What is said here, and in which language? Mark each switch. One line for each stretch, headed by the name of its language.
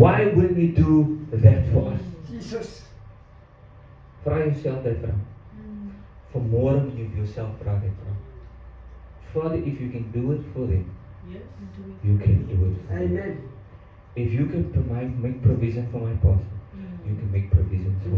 English: Why wouldn't He do that for us? Jesus.
Afrikaans: Vra jouself daai vraag. Vanmôre moet jy vir jouself vra daai vraag.
English: Father, if you can do it for them, you can do it for me. Amen. If you can make provision for my pastor, you can make provision for me.